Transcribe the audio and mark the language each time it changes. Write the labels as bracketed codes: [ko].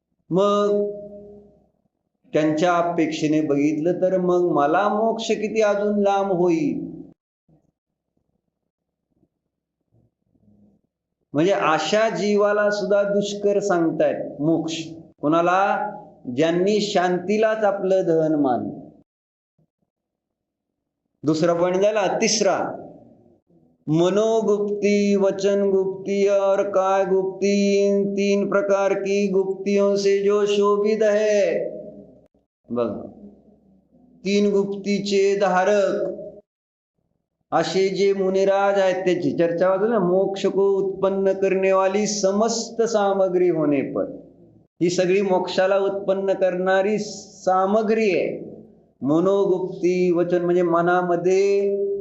[mr] मग त्यांच्या अपेक्षेने बघितलं तर मग मला मोक्ष किती अजून लांब होईल. म्हणजे अशा जीवाला सुद्धा दुष्कर सांगतायत मोक्ष. कोणाला? ज्यांनी शांतीलाच आपलं धन मानलं. दूसरा पॉइंट झाला. [hi] तिसरा, मनोगुप्ती, वचन गुप्ती और काय गुप्ती, इन 3 प्रकार की गुप्तियों से जो शोभित है. [mr] बघ, 3 गुप्तीचे धारक असे जे मुनिराज आहेत त्याची चर्चा होती ना. [hi] मोक्ष को उत्पन्न करने वाली समस्त सामग्री होने पर, [mr] ही सगळी मोक्षाला उत्पन्न करणारी सामग्री आहे. मनोगुप्ती, वचन म्हणजे मनामध्ये